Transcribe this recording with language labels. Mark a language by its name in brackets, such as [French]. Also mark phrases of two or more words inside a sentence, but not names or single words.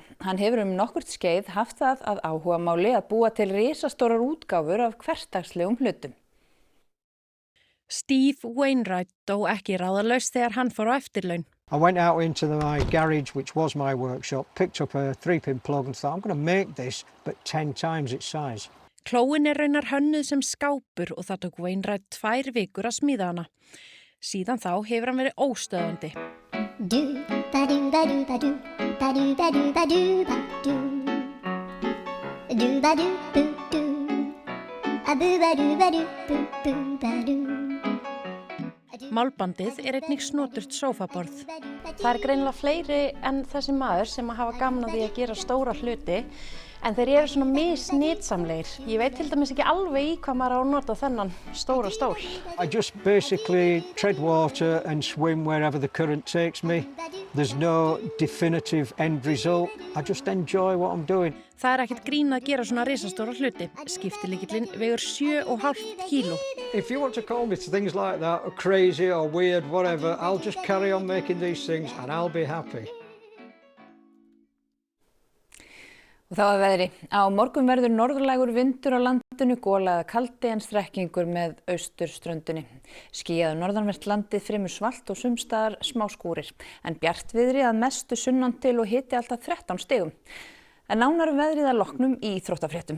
[Icelandic] Hann hefur nokkurt skeið haft það að áhugamáli að búa til risastórar útgáfur af hversdagslegum hlutum. Steve Wainwright dó ekki ráðalaust þegar hann fór á eftirlaun. [English] I went out into my garage, which was my workshop, picked up a 3-pin plug and thought, I'm going to make this, but 10 times its size. [Icelandic] Klóin raunar hönnuð sem skápur og það tók Wainwright 2 vikur að smíða hana. Síðan þá hefur hann verið óstöðandi. Málbandið einnig snoturt sófaborð. Það greinilega fleiri en þessi maður sem hafa gaman að því að gera stóra hluti. En þeir eru svona misnýtsamlegir. Ég veit til dæmis ekki alveg í hvað maður á að nota þennan stóra stól. [English] I just basically tread water and swim wherever the current takes me. There's no definitive end result. I just enjoy what I'm doing. [Icelandic] Það ekkert grín að gera svona risastóra hluti. Skiptilíkillinn vegur 7,5 kíló. [English] If you want to call me things like that, or crazy or weird, whatever, I'll just carry on making these things and I'll be happy. [Icelandic] Og þá að veðri. Á morgun verður norðlægur vindur á landinu, gola eða kaldi en strekkingur með austurströndinni. Skýjað norðanvert landið fremur svalt og sums staðar smá skúrir. En bjartviðri að mestu sunnan til og hiti alltaf 13 stigum. En nánar veðrið að loknum í íþróttafréttum.